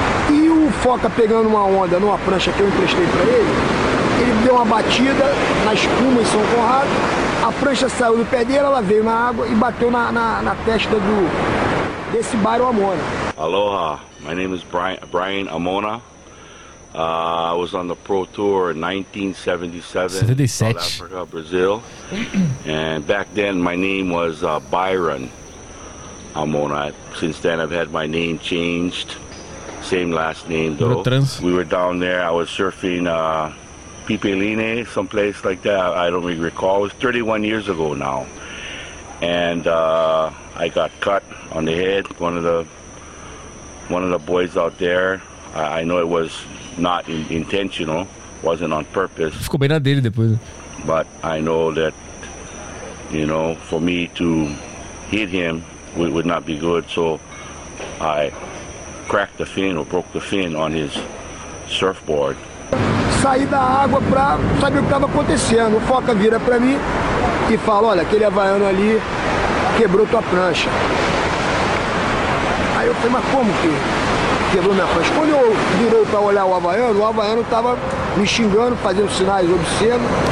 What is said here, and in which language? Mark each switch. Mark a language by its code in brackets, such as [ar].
[pt] E o Foca pegando uma onda numa prancha que eu emprestei pra ele, ele deu uma batida na espuma em São Conrado, a prancha saiu do pé dele, ela veio na água e bateu na testa desse Byron Amona. [en] Aloha, my name is Brian Amona. I was on the Pro Tour in 1977, South Africa, Brazil, and back then my name was Byron Amona. Since then I've had my name changed, same last name though. Trans. We were down there, I was surfing Pipeline, someplace like that, I don't really recall, it was 31 years ago now, and I got cut on the head, one of the boys out there. I know it was not intentional, wasn't on purpose. [pt] Ficou bem na dele depois. [en] But I know that, you know, for me to hit him would not be good. So I cracked the fin or broke the fin on his surfboard. [pt] Saí da água pra saber o que tava acontecendo. O Foca vira pra mim e fala, olha, aquele havaiano ali quebrou tua prancha. Aí eu falei, mas como que... Quebrou minha prancha. Quando eu virei pra olhar o havaiano tava me xingando, fazendo sinais obscenos.